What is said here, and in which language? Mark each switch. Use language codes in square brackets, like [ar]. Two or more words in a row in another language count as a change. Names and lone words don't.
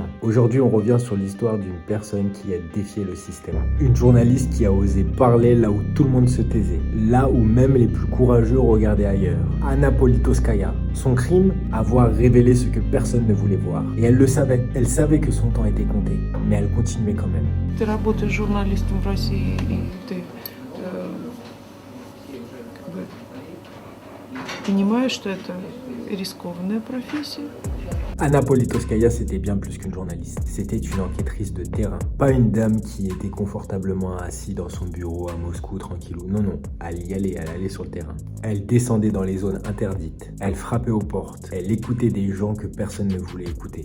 [fr] Aujourd'hui, on revient sur l'histoire d'une personne qui a défié le système. Une journaliste qui a osé parler là où tout le monde se taisait, là où même les plus courageux regardaient ailleurs. Anna Politkovskaya. Son crime, avoir révélé ce que personne ne voulait voir. Et elle le savait. Elle savait que son temps était compté, mais elle continuait quand même. [ru] Ты работаешь журналистом в России, и ты как бы понимаешь, что это рискованная профессия. [fr] Anna Politkovskaya, c'était bien plus qu'une journaliste. C'était une enquêtrice de terrain. Pas une dame qui était confortablement assise dans son bureau à Moscou, tranquillou. Non, non. Elle y allait, elle allait sur le terrain. Elle descendait dans les zones interdites. Elle frappait aux portes. Elle écoutait des gens que personne ne voulait écouter.